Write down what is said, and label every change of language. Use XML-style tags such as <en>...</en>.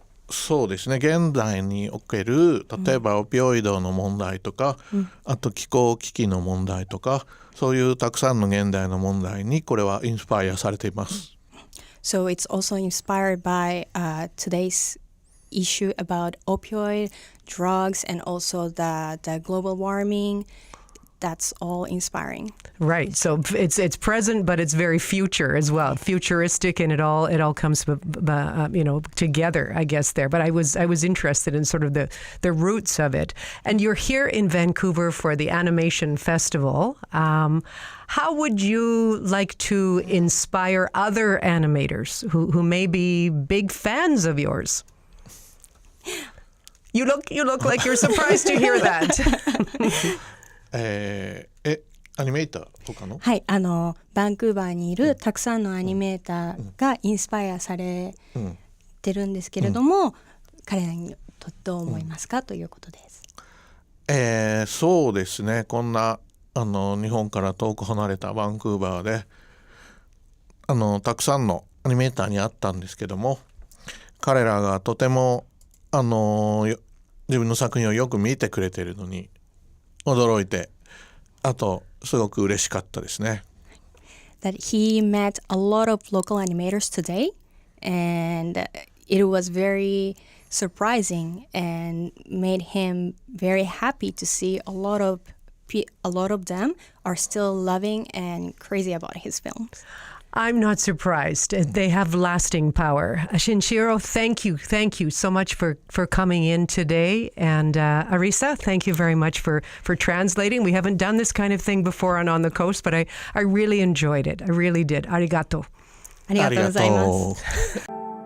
<ja>そうですね、現代における例えばオピオイドの問題とか、あと気候危機の問題とか、そういうたくさんの現代の問題にこれはインスパイアされています。</ja> <en>So it's also inspired by today's issue about opioid drugs and also the global warming. That's all inspiring. Right. So it's present, but it's very future as well, futuristic, and it all comes together, I guess there. But I was interested in sort of the roots of it. And you're here in Vancouver for the Animation Festival. How would you like to inspire other animators who may be big fans of yours? You look like you're surprised to hear that.</en> <ja>アニメーターとかの？はい、バンクーバーにいるたくさんのアニメーターがインスパイアされてるんですけれども、彼らにとどう思いますかということです。そうですね、こんな日本から遠く離れたバンクーバーでたくさんのアニメーターに会ったんですけども、彼らがとても自分の作品をよく見てくれているのに驚いて、あとすごく嬉しかったですね。</ja> <en>That he met a lot of local animators today, and it was very surprising and made him very happy to see a lot of them are still loving and crazy about his films. I'm not surprised. They have lasting power. Shinichirō, thank you so much for coming in today. And Arisa, thank you very much for translating. We haven't done this kind of thing before on the Coast, but I really enjoyed it. I really did. Arigato.</en> <ja>ありがとうございます。</ja>